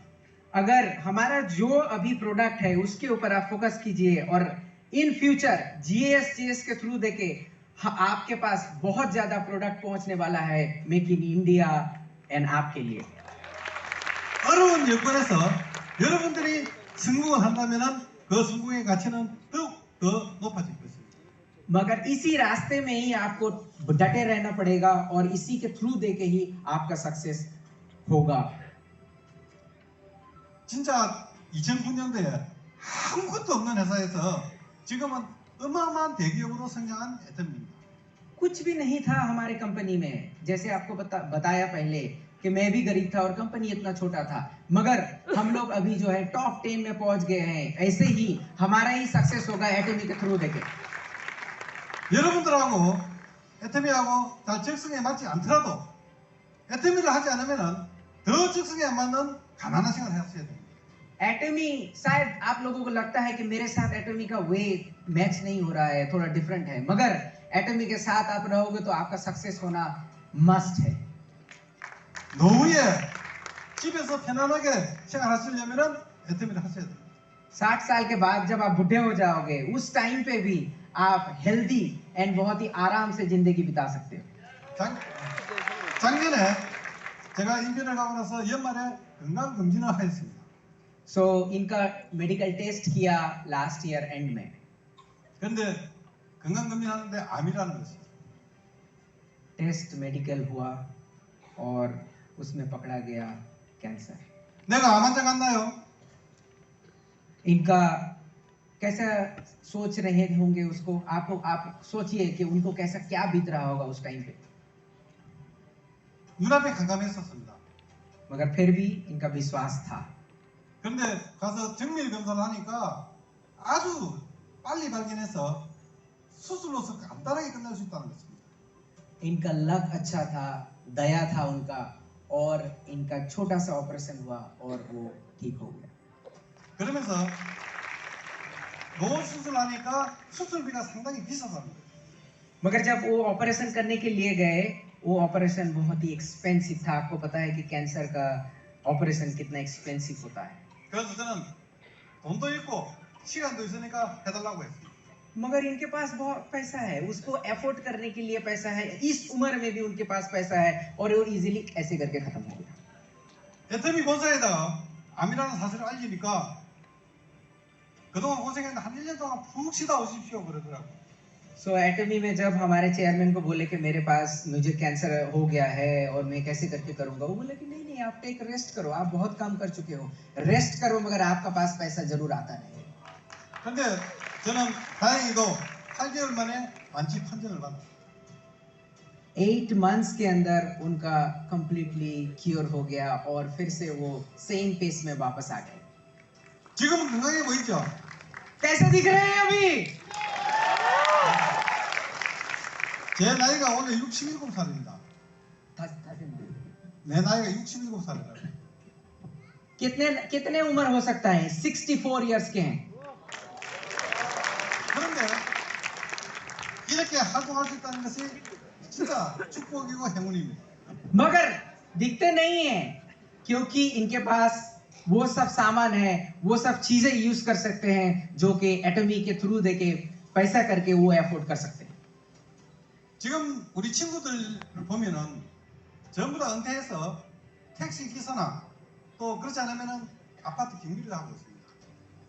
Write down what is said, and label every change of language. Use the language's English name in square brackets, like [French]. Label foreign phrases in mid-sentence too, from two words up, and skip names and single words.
[Hindi] अगर हमारा जो अभी प्रोडक्ट है उसके ऊपर आप फोकस कीजिए और [English] in future [Hindi] जीएस के थ्रू देके आपके पास बहुत ज्यादा प्रोडक्ट पहुंचने वाला है मेक इन इंडिया एंड आपके लिए। [Korean] 어려운 여건에서 여러분들이 성공을 한다면은 그 성공의 가치는 더욱 더 높아질 것입니다. [Hindi] मगर इसी रास्ते में ही आपको डटे रहना पड़ेगा और इसी के थ्रू देके ही आपका सक्सेस होगा। [Korean] 진짜 2009년도에 아무것도 없는 회사에서 지금은 어마어마한 대기업으로 성장한 애터미입니다. [Hindi] कुछ भी नहीं था हमारे कंपनी में, जैसे आपको बताया पहले कि मैं भी गरीब था और कंपनी इतना छोटा था, मगर हम लोग अभी जो है टॉप 10 में पहुंच गए हैं। ऐसे ही हमारा ही सक्सेस होगा एटमी के थ्रू देके। [Korean] 여러분들하고 애터미하고 잘 적성에 맞지 않더라도 애터미를 하지 않으면은 더 적성에 안 맞는 가난한 생활을 하셔야 됩니다. [Hindi] एटमी शायद आप लोगों को लगता है कि मेरे साथ एटमी का [English] way match [Hindi] नहीं हो रहा है, थोड़ा डिफरेंट है, मगर एटमी के साथ आप रहोगे तो आपका सक्सेस होना मस्ट है। [Korean] 노후에 집에서 편안하게 생활하시려면은 애터미를 하셔야 됩니다. [Hindi] 60 साल के बाद जब आप बुढ़े हो जाओगे उस टाइम पे भी आप [English] healthy and [Hindi] बहुत ही आराम से जिंदगी बिता सकते हो। [Korean] 작년에 제가 임변을 가고 나서 연말에 건강 검진을 하였습니다. [Hindi] सो इनका [English] medical test [Hindi] किया [English] last year end [Hindi] में। [Korean] 그런데 건강 검진하는데 암이라는 것이 [English] test medical [Hindi] हुआ और उसमें पकड़ा गया कैंसर। [Korean] 내가 암 환자 같나요? [Hindi] इनका कैसा सोच रहे होंगे उसको, आप सोचिए कि उनको कैसा क्या बीत रहा होगा उस टाइम पे। [Korean] 눈앞에 깜깜했었습니다. [Hindi] मगर फिर भी इनका विश्वास था। [Korean] 그런데 가서 정밀 검사를 하니까 아주 빨리 발견해서 수술로서 간단하게 끝날 수 있다는 것입니다. [Hindi] इनका लक अच्छा था, दया था उनका, और इनका छोटा सा ऑपरेशन हुआ और वो ठीक हो गया। [Korean] 그러면서 노 수술하니까 수술비가 상당히 비싸답니다. [Hindi] मगर जब वो ऑपरेशन करने के लिए गए, वो ऑपरेशन बहुत ही एक्सपेंसिव था। आपको पता है कि कैंसर का ऑपरेशन कितना एक्सपेंसिव होता है। [Korean] 그래서 저는 돈도 있고 시간도 있으니까 해달라고 했습니다. [Hindi] मगर इनके पास बहुत पैसा है, उसको एफोर्ड करने के लिए पैसा है, इस उम्र में भी उनके पास पैसा है और वो इजीली ऐसे करके खत्म हो गया। [Korean] 애터미 본사에다가 암이라는 사실을 알리니까 그동안 고생했는데 한 1년 동안 푹 쉬다 오십시오 그러더라고요. [Hindi] सो एटमी में जब हमारे चेयरमैन को बोले कि मेरे पास मुझे कैंसर हो गया है और मैं कैसे करके करूंगा, वो बोले कि नहीं नहीं, आप [English] take rest [Hindi] करो, आप बहुत काम कर चुके हो, रेस्ट करो, मगर आपका पास पैसा जरूर आता रहेगा। [Korean] 근데 저는 다행히도 8개월 만에 완치 판정을 받았어요. [Hindi] 8 months के अंदर उनका [English] completely cure [Hindi] हो गया और फिर से वो [English] same pace [Hindi] में वापस आ गए। [Korean] 지금은 건강해 보이죠? [Hindi] कैसे दिख रहे हैं अभी? [Korean] 제 나이가 오늘 67살입니다. 내 나이가 67살이라고. [Hindi] कितने उम्र हो सकता है? 64 इयर्स के हैं। [Korean] 그런데 이렇게 활동할 수 있다는 것이 진짜 축복이고 행운입니다. [Hindi] मगर दिखते नहीं है क्योंकि इनके पास वो सब सामान है, वो सब चीजें यूज कर सकते हैं जो कि एटमी के थ्रू देके पैसा करके वो एफोर्ड कर सकते हैं। [Korean] 지금 우리 친구들 보면은 전부 다 은퇴해서 택시 기사나 또 그렇지 않으면은 아파트 경비를 하고 있습니다.